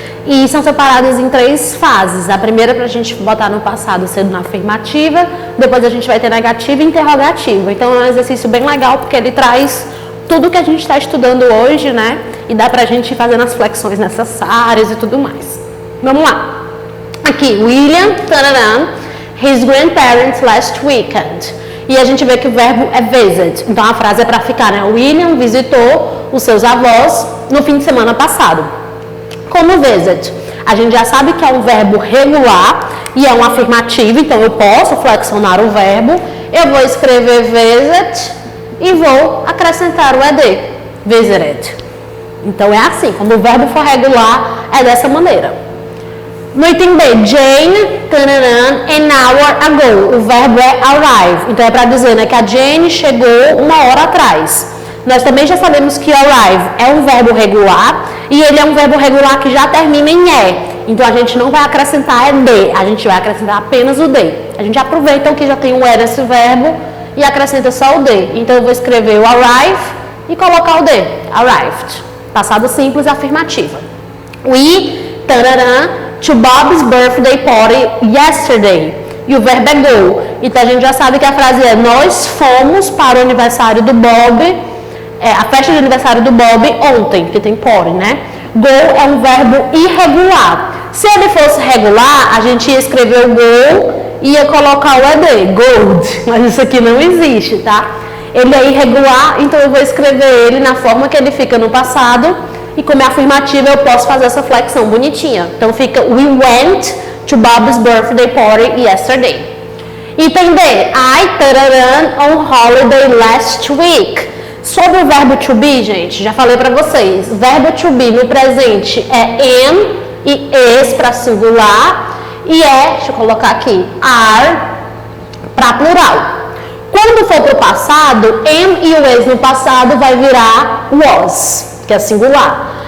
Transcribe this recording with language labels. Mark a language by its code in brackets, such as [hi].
[pt] E são separadas em 3 fases. A primeira para a gente botar no passado sendo na afirmativa, depois a gente vai ter negativa e interrogativa. Então é um exercício bem legal porque ele traz tudo que a gente está estudando hoje, né? E dá para a gente ir fazendo as flexões necessárias e tudo mais. Vamos lá. Aqui, [en] William, tararam, his grandparents last weekend. [pt] E a gente vê que o verbo é visit. Então a frase é para ficar, né? William visitou os seus avós no fim de semana passado. Como visit? A gente já sabe que é um verbo regular e é um afirmativo, então eu posso flexionar o verbo. Eu vou escrever visit e vou acrescentar o ed, visited. Então é assim, quando o verbo for regular, é dessa maneira. No item B, [en] Jane, an hour ago. [pt] O verbo é arrive, então é para dizer, né, que a Jane chegou 1 hora atrás. Nós também já sabemos que arrive é um verbo regular e ele é um verbo regular que já termina em E. Então a gente não vai acrescentar ed, a gente vai acrescentar apenas o D. A gente aproveita então que já tem o E nesse verbo e acrescenta só o D. Então eu vou escrever o arrive e colocar o D, arrived. Passado simples, afirmativa. [en] We tarará, to Bob's birthday party yesterday. [pt] E o verbo é go. Então a gente já sabe que a frase é: nós fomos para o aniversário do Bob, a festa de aniversário do Bob ontem, que tem party, né? Go é um verbo irregular. Se ele fosse regular, a gente ia escrever o go e ia colocar o ED, gold. Mas isso aqui não existe, tá? Ele é irregular, então eu vou escrever ele na forma que ele fica no passado. E como é afirmativa, eu posso fazer essa flexão bonitinha. Então fica: [en] we went to Bob's birthday party yesterday. Item B, I ran on holiday last week. [pt] Sobre o verbo to be, gente, já falei pra vocês. Verbo to be no presente é am e is para singular e deixa eu colocar aqui, are para plural. Quando for pro passado, am e o is no passado vai virar was, que é singular.